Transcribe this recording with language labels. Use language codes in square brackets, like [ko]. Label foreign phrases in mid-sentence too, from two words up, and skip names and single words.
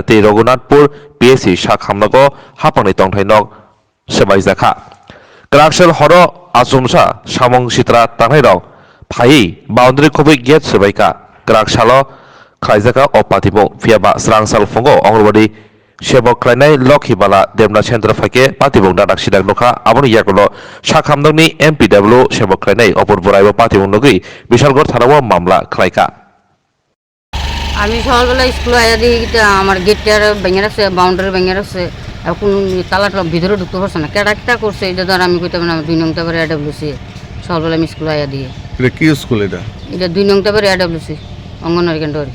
[trp] te Raghunathpur PHC sak hamnago hapangni tongthai nok sebaijaka Kraksel horo Asumsa samong sitra tanai rok phai boundary khobui gate sebaika Kraksalo Achaijak o patibong fiaba Swrangchati Aganwari sebok khlainai lokhibala demna center phake patibong dadak sidak nokha aboni yakolo sakhamdongni MPW sebok khlainai opor boraibo patibong nogui Bishalgor thanao mamla khlaika [bn] আমি সকালবেলা স্কুলে আয়া দেখি আমার গেটটার ভেঙে রাখছে বাউন্ডারি ভেঙে রাখছে এখন তালাটা ভিতরে ঢুকতে পারছে না কেটা করছে এটা ধর আমি কইতে না 2 নং টাবার AWC সকালবেলা আমি স্কুলে আয়া দিয়ে এটা কি স্কুল এটা 2 নং টাবার AWC অঙ্গনওয়াড়ি কেন্দ্র আর কি